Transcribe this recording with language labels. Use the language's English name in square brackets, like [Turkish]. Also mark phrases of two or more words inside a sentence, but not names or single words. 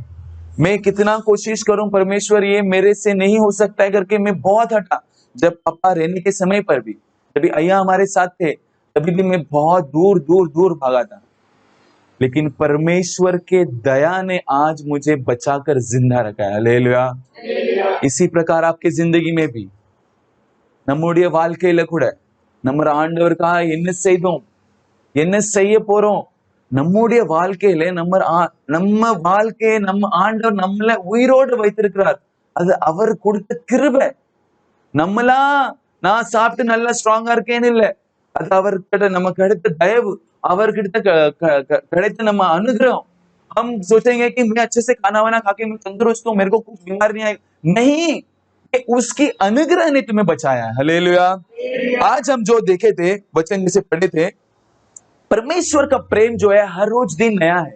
[Hindi] मैं कितना कोशिश करूं परमेश्वर, ये मेरे से नहीं हो सकता है करके मैं बहुत हटा। जब पापा रहने के समय पर भी, जब अय्या हमारे साथ थे, तभी भी मैं बहुत दूर दूर दूर भागा था। लेकिन परमेश्वर के दया ने आज मुझे बचाकर जिंदा रखा है। हालेलुया। इसी प्रकार आपके जिंदगी में भी [Tamil] நம்முடைய வாழ்க்கையில கூட நம்ம ஆண்டவருக்காக என்ன செய்தோம், என்ன செய்ய போறோம், நம்முடைய வாழ்க்கையில நம்ம வாழ்க்கையை நம்ம ஆண்டவர் நம்மள உயிரோடு வைத்திருக்கிறார். அது அவர் கொடுத்த கிருபை. நம்மளா நான் சாப்பிட்டு நல்லா ஸ்ட்ராங்கா இருக்கேன்னு இல்ல, அது அவர்கிட்ட நமக்கு கிடைத்த தயவு, அவர்கிட்ட கிடைத்த நம்ம अनुग्रह। [Hindi] हम सोचेंगे कि मैं अच्छे से खाना वाना खा के मैं तंदुरुस्त हूं, मेरे को कुछ बीमार नहीं आएगी, नहीं, उसकी अनुग्रह ने तुम्हें बचाया है। हालेलुया। आज हम जो देखे थे, वचन जिसे पढ़े थे, परमेश्वर का प्रेम जो है हर रोज दिन नया है।